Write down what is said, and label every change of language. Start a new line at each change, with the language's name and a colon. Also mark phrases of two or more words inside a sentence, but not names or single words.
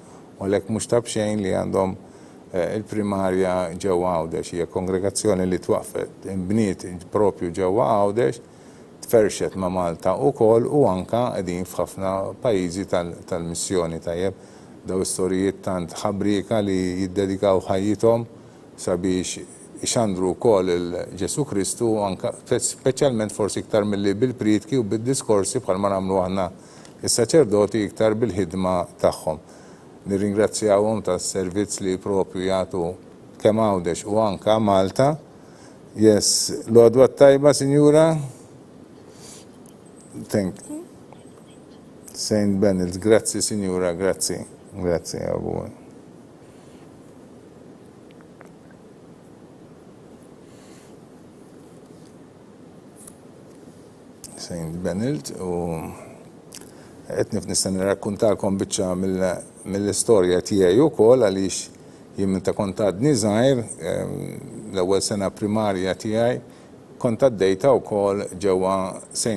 Maltese: U għalhekk mhux ta' bxejn li għandhom il-primarja ġewwa Għawdex, hija kongregazzjoni li twaqfet inbniet propju ġewwa Għawdex, tferxet ma' Malta wkoll u anke qegħdin f'ħafna pajjiżi tal-missjoni tajjeb daw istorijiet tant ħabrika li jiddedikaw ħajjithom sabiex ixandru wkoll il-Ġesu Kristu anke speċjalment forsi iktar milli bil-pritki u bid-diskorsi bħalma nagħmlu aħna is-saċerdoti iktar bil-ħidma tagħhom. Nirringrazzjawhom tas-servizz li propju jagħtu kemm Għawdex u anke Malta. Yes, l-għodwa tajba, Sinjura.
English: Thank you. St.
Maltese: Benils, grazzi Sinjura, grazzi. Grazzi, Abu. St. Benilt u qed nista' nirrakkuntalkom biċċa mill-istorja tiegħi wkoll għaliex jien meta kont għadni żgħir l-ewwel sena primarja tiegħi kont għaddejta wkoll ġewwa St.